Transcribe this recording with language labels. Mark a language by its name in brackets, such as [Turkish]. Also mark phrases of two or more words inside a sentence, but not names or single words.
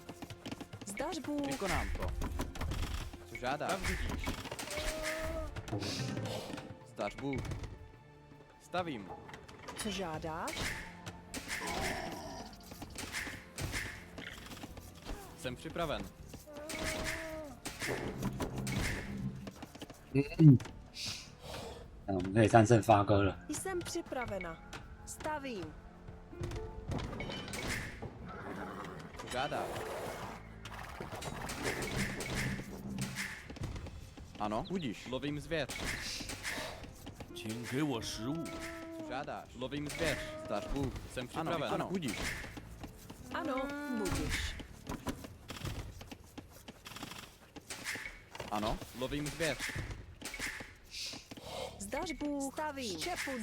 [Czech] Zdař Bůh. Vykonám to. Co žádáš? Pravdu díš. Zdař Bůh. Stavím. Co žádáš? Jsem připraven. [Chinese] 那我们可以战胜发哥了。 [Czech] Jsem připravena. Stavím. Co žádáš? Ano, budíš. Lovím zvěř. [Chinese] 请给我食物。 [Czech] Co žádáš? Lovím zvěř. Zdař Bůh. Jsem připraven. Ano, budíš. Ano, budíš. Ano, lovím zvěř. Zdař Bůh. Stavím. Štěpu Jsem